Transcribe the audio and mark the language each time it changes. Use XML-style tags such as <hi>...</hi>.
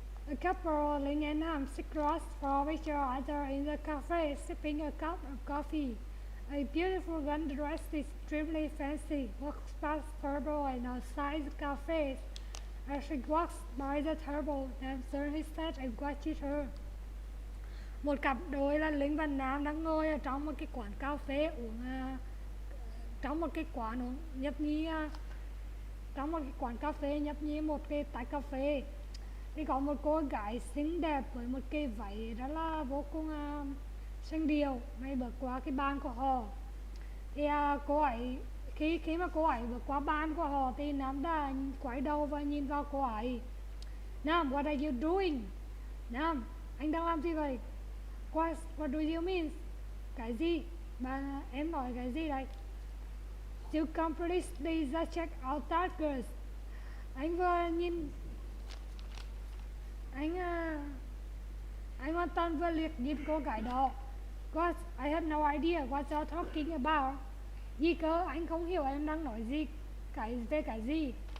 <en>A couple laying an arm across from each other in the cafe, sipping a cup of coffee. A beautiful girl dressed extremely fancy walks past the table and outside the cafe. As she walks by the table, Dan turned his head and watched her.</en> <vi>Một cặp đôi là Linh và Nam đang ngồi ở trong một cái quán cà phê trong một cái quán nhấp nhí trong một cái quán cà phê nhấp nhí một cái tách cà phê. Thì có một cô gái xinh đẹp với một cái váy rất là vô cùng xinh điệu may bước qua cái bàn của họ. Thì cô ấy khi mà cô ấy bước qua bàn của họ thì Nam đã quay đầu và nhìn vào cô ấy.</vi> <en>Nam, what are you doing?</en> <vi>Nam, anh đang làm gì vậy?</vi> <en>What do you mean?</en> <vi>Cái gì? Em nói cái gì đây?</vi> <en>You completely check out that girl.</en> <vi>Anh vừa nhìn anh hoàn toàn vừa liếc nhìn cô gái đó.</vi> <en>What? I have no idea what you're talking about.</en> <vi>Gì cơ? Anh không hiểu em đang nói gì về cái gì.</vi>